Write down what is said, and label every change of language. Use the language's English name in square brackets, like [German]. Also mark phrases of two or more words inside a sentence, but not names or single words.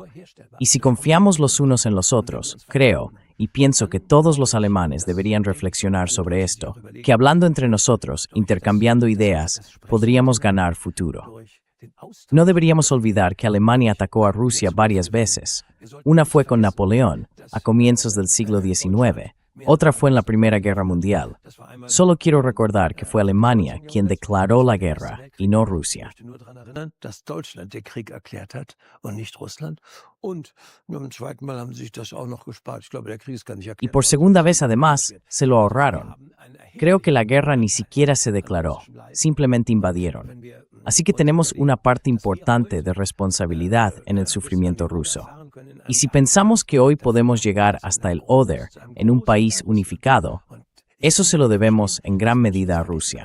[Spanish] Y si confiamos los unos en los otros, creo, y pienso que todos los alemanes deberían reflexionar sobre esto, que hablando entre nosotros, intercambiando ideas, podríamos ganar futuro. No deberíamos olvidar que Alemania atacó a Rusia varias veces. Una fue con Napoleón, a comienzos del siglo XIX, Otra fue en la Primera Guerra Mundial. Solo quiero recordar que fue Alemania quien declaró la guerra y no Rusia. [German] Ich möchte nur daran erinnern, dass Deutschland den Krieg erklärt hat und nicht Russland. Und beim zweiten Mal haben sie sich das auch noch gespart. Ich glaube, der Krieg ist gar nicht [Spanish] Y [German] erklärt [Spanish] por [German] worden. [Spanish] segunda vez, además, se lo ahorraron. Creo que la guerra ni siquiera se declaró, simplemente invadieron. Así que tenemos una parte importante de responsabilidad en el sufrimiento ruso. Y si pensamos que hoy podemos llegar hasta el Oder en un país unificado, eso se lo debemos en gran medida a Rusia.